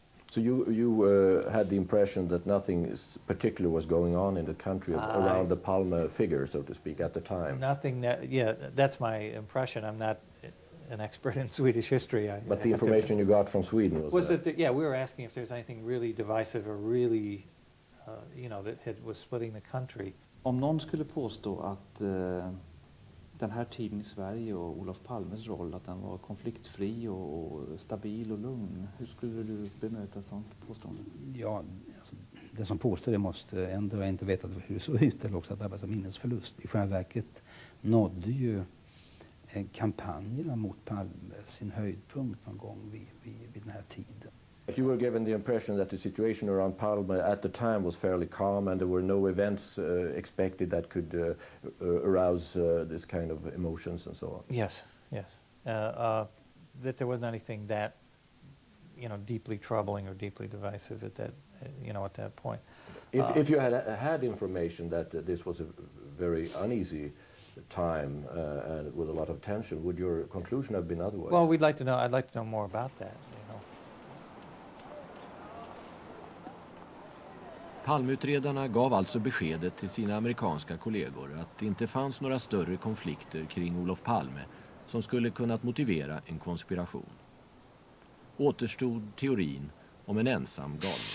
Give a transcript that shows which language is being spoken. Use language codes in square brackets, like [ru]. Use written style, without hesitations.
[en] So you had the impression that nothing particular was going on in the country around the Palme figure, so to speak, at the time? Nothing that, yeah, that's my impression. I'm not an expert in Swedish history. But the information you got from Sweden was that, yeah, we were asking if there's anything really divisive or really, you know, that was splitting the country. [sv] Om någon skulle påstå att den här tiden i Sverige och Olof Palmes roll, att den var konfliktfri och stabil och lugn, hur skulle du bemöta sånt påstående? Ja, alltså, det som påstår det måste ändå inte veta hur det såg ut eller också att drabbas av minnesförlust. I själva verket nådde ju kampanjerna mot Palme sin höjdpunkt någon gång vid den här tiden. [en] But you were given the impression that the situation around Palme at the time was fairly calm and there were no events expected that could arouse this kind of emotions and so on. Yes, yes. That there wasn't anything that, you know, deeply troubling or deeply divisive at that, you know, at that point. If you had information that this was a very uneasy time and with a lot of tension, would your conclusion have been otherwise? Well, I'd like to know more about that. [sv] Palmeutredarna gav alltså beskedet till sina amerikanska kollegor att det inte fanns några större konflikter kring Olof Palme som skulle kunnat motivera en konspiration. Återstod teorin om en ensam galning.